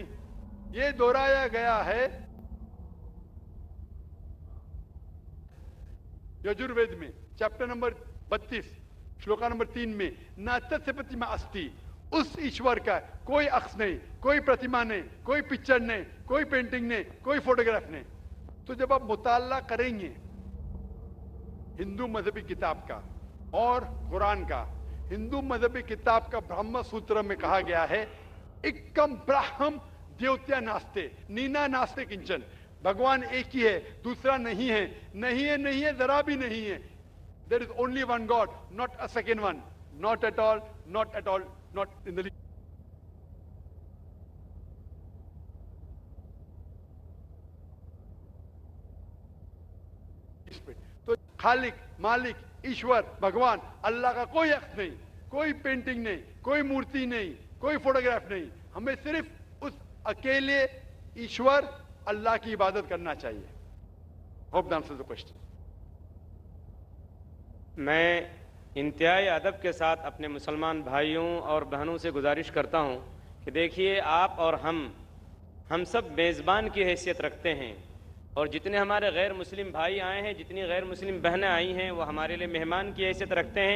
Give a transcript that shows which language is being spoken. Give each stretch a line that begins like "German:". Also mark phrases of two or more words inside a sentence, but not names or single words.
Urdu: یہ دہرایا گیا ہے یجوروید میں
English: chapter number
Urdu: 32 شلوکا نمبر 3 میں
Sanskrit: नतस्य प्रतिमा अस्ति,
Urdu: اس ایشور کا کوئی عکس نہیں، کوئی پرتیما نہیں، کوئی پکچر نہیں، کوئی پینٹنگ نہیں، کوئی فوٹوگراف نہیں. تو جب آپ مطالعہ کریں گے ہندو مذہبی کتاب کا اور قرآن کا، ہندو مذہبی کتاب کا برہم سوتر میں کہا گیا ہے
Sanskrit: एकं ब्रह्म द्वितीया नास्ति नेह नास्ति किंचन,
Urdu: بھگوان ایک ہی ہے، دوسرا نہیں ہے، نہیں ہے، نہیں ہے، ذرا بھی نہیں ہے.
English: There is only one God, not a second one, not at all, not at all, not in the least.
Urdu: تو خالق، مالک، ایشور، بھگوان، اللہ کا کوئی عکس نہیں، کوئی پینٹنگ نہیں، کوئی مورتی نہیں، کوئی فوٹوگراف نہیں. ہمیں صرف اس اکیلے ایشور اللہ کی عبادت کرنا چاہیے.
English: ہوپ that answers the question.
Urdu: میں انتہائی ادب کے ساتھ اپنے مسلمان بھائیوں اور بہنوں سے گزارش کرتا ہوں کہ دیکھیے آپ اور ہم سب میزبان کی حیثیت رکھتے ہیں، اور جتنے ہمارے غیر مسلم بھائی آئے ہیں، جتنی غیر مسلم بہنیں آئی ہیں، وہ ہمارے لیے مہمان کی حیثیت رکھتے ہیں.